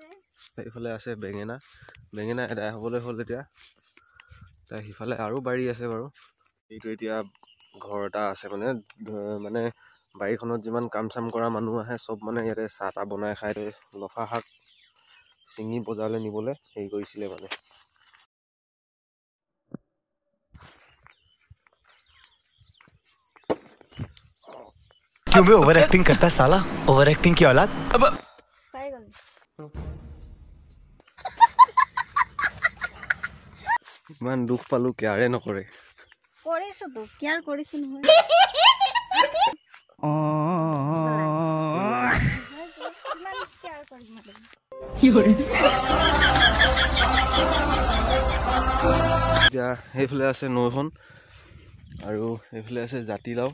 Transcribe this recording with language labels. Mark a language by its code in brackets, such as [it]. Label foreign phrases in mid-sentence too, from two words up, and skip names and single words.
[as] এইফালে আছে বেঙেনা। বেঙেনা এদাই হ'বলৈ হ'ল এতিয়া। সিফালে আৰু বাৰী আছে বাৰু। এইটো এতিয়া ঘৰ এটা আছে, মানে বাৰীখনত যিমান কাম চাম কৰা মানুহ আহে চব মানে ইয়াতে চাহ তাহ বনাই খাই। লফা শাক ছিঙি বজাৰলৈ নিবলৈ হেৰি কৰিছিলে মানে। [hi] क्यों बे [en] over acting [hi] करता है साला, [en] over acting [hi] की औलाद। [as] ইমান দুখ পালো, কেয়াৰে নকৰে। কৰিছো তো, কেয়াৰ কৰিছো নহয়। এতিয়া সেইফালে আছে নৈখন, আৰু এইফালে আছে জাতিলাও।